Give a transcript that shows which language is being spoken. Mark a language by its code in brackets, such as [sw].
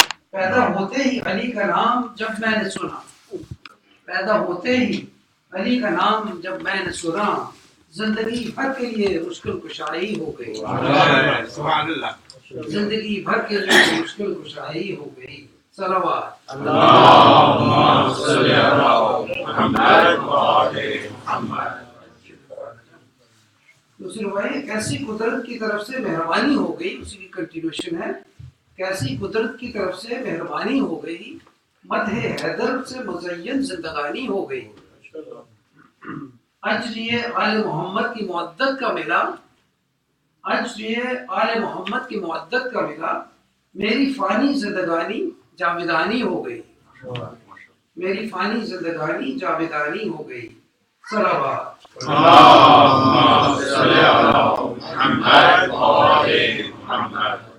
[ur] پیدا ہوتے ہی علی کا نام جب میں نے سنا، پیدا ہوتے ہی علی کا نام جب میں نے سنا، زندگی بھر کے لیے مشکل کشائی ہو گئی. سبحان اللہ. زندگی بھر کے لیے مشکل کشائی ہو گئی. صلوات [ar] اللهم صل على محمد وآل محمد. [ur] دوسری روایت کیسی قدرت کی طرف سے مہربانی ہو گئی، اسی کی کنٹینیوشن ہے. کیسی قدرت کی طرف سے مہربانی ہو گئی، مدح حیدر سے مزین زندگانی ہو گئی. اج یہ آل محمد کی معدت کا ملا، اج یہ آل محمد کی معدت کا ملا، میری فانی زندگانی جاویدانی ہو گئی، میری فانی زندگانی جاویدانی ہو گئی. صلوات [ar] اللهم صل على محمد وآل محمد.